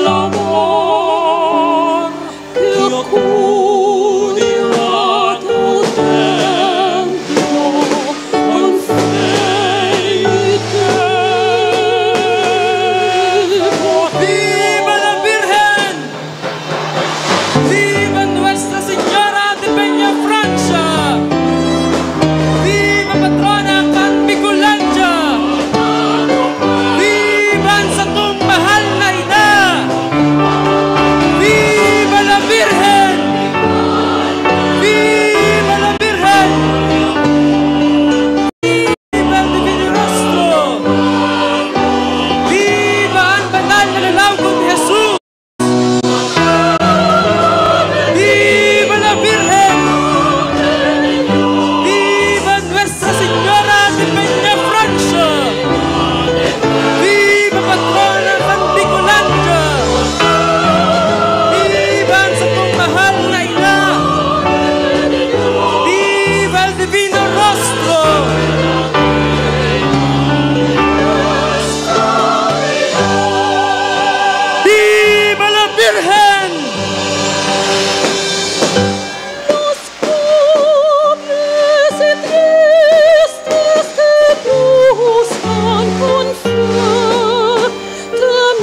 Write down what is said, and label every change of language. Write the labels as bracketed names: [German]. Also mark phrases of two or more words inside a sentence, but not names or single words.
[Spanish] clamor que acude a tu templo con fe y temor. ¡Viva la Virgen! ¡Viva Nuestra Señora de Peñafrancia! ¡Viva patrona Can Bicolandia! [Bikol] ¡Viva ang satong mahal na ina! [Spanish] ¡Viva la Virgen! ¡Viva la Virgen! ¡Viva el Divino Rostro! [Bikol] ¡Viva ang banal na lalawgon ni Jesus! [Spanish] ¡Viva la Virgen! ¡Viva Nuestra Señora de Peñafrancia! ¡Viva patrona Can Bicolandia! [Bikol] ¡Viva ang satong mahal na ina! [Spanish] ¡Viva el Divino Rostro! ¡Viva la Virgen! Los pobres y tristes te buscan con fe, te